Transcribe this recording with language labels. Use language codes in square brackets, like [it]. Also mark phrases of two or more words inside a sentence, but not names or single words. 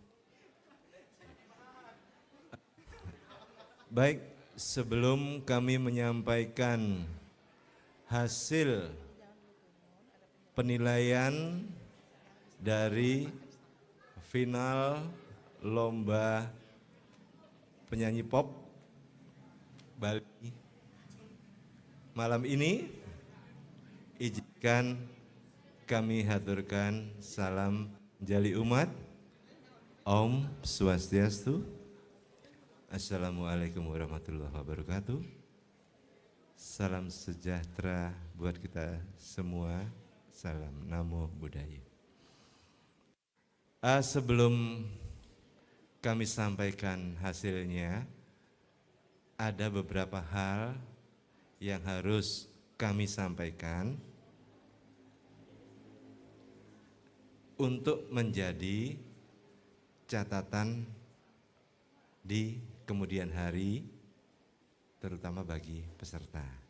[id] Baik, sebelum kami menyampaikan hasil penilaian dari final lomba penyanyi pop Bali malam ini, izinkan kami haturkan salam jali umat. [sa] Om Swastiastu. [ar] السلام عليكم ورحمة الله وبركاته. [id] Salam sejahtera buat kita semua. [pi] Salam Namo Buddhaya. [id] Sebelum kami sampaikan hasilnya, ada beberapa hal yang harus kami sampaikan untuk menjadi catatan di kemudian hari, terutama bagi peserta.